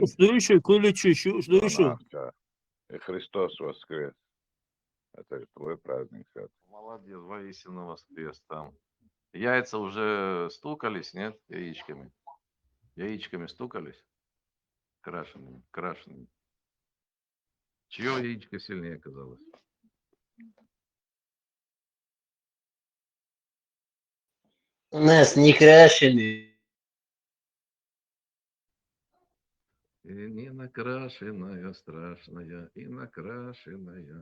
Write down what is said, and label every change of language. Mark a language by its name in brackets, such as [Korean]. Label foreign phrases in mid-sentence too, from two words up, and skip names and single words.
[Russian] Слышу, куличу, слышу. И Христос воскрес. Это твой праздник. Молодец, воистину воскрес там. Яйца уже стукались, нет? Яичками. Яичками стукались? Крашеными, крашеными. Чье яичко сильнее оказалось? У нас не крашеный. И не накрашенная, страшная, и накрашенная.